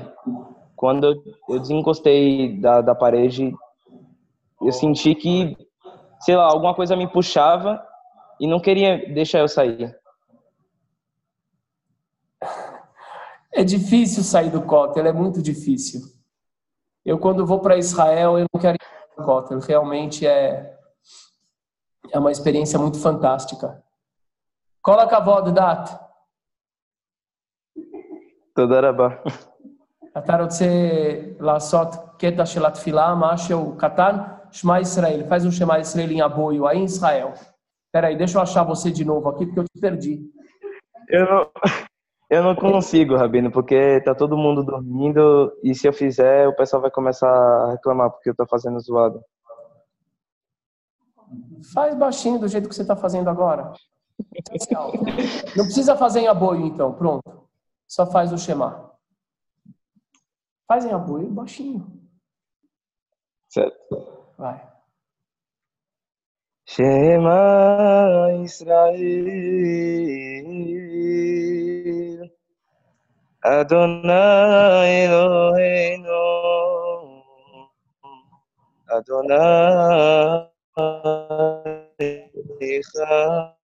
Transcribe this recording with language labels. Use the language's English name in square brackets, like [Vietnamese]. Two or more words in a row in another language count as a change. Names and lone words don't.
[Portuguese] Quando eu desencostei da parede, eu senti que, sei lá, alguma coisa me puxava e não queria deixar eu sair. É difícil sair do Kotel, é muito difícil. Eu, quando vou para Israel, eu não quero ir para o Kotel. Realmente é uma experiência muito fantástica. [Hebrew] כל הכבוד, Dat. תודה רבה. אתה רוצה לעשות קטע של התפילה, משהו קטן? שמע ישראל, [Portuguese] faz um [Hebrew] שמע ישראל [Portuguese] em apoio aí em Israel. Peraí, deixa eu achar você de novo aqui, porque eu te perdi. Eu não consigo, Rabino, porque tá todo mundo dormindo e se eu fizer, o pessoal vai começar a reclamar porque eu tô fazendo zoado. Faz baixinho do jeito que você está fazendo agora. Não precisa fazer em apoio, então. Pronto. Só faz o Shema. Faz em apoio baixinho. Certo. Vai. [Hebrew] שמע ישראל יהוה אלהינו יהוה אחד.